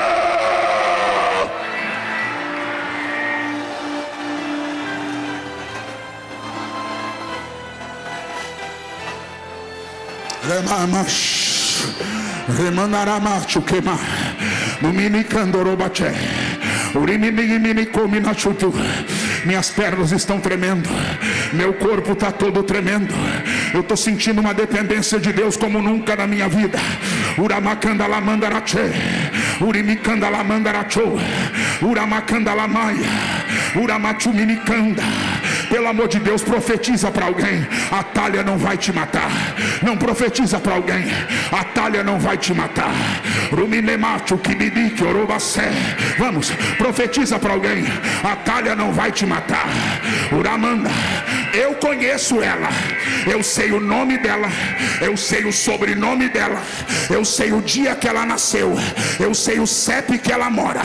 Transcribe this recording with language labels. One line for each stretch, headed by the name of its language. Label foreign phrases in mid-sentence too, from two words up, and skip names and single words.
Portuguese: Remanaramachu queima, no mini candorobache, urimimini come na chutu. Minhas pernas estão tremendo, meu corpo está todo tremendo. Eu estou sentindo uma dependência de Deus como nunca na minha vida. Uramacanda la mandarache, urimicanda la mandaracho, uramacanda la maia, uramachuminicanda. Pelo amor de Deus, profetiza para alguém: Atália não vai te matar. Não profetiza para alguém: Atália não vai te matar. Ruminemacho kibidiki orobacé. Vamos, profetiza para alguém: Atália não vai te matar. Uramanda, eu conheço ela, eu sei o nome dela, eu sei o sobrenome dela, eu sei o dia que ela nasceu, eu sei o CEP que ela mora.